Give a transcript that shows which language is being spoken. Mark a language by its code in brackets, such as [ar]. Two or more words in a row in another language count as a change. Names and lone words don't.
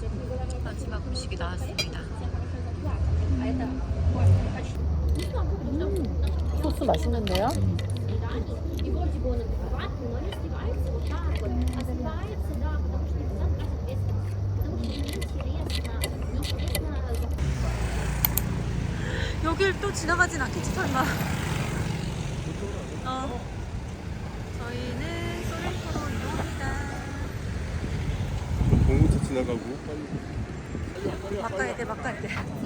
[ru] Это не было [ko] 마지막 음식이 나왔습니다. [ru] а это почти. Ну, слава богу, потому что [ko] 소스 맛있는데요? [ru] и вроде бы он адекватный, но не сливается вот так вот. А сливается, да, потому что нельзя брать ответственность. Потому что неинтересно. [ko] 여길 또 지나가진 않겠지 설마. 저희는 소렌토로 이동합니다. 공무차 지나가고 바꿔야 돼, 바꿔야 돼.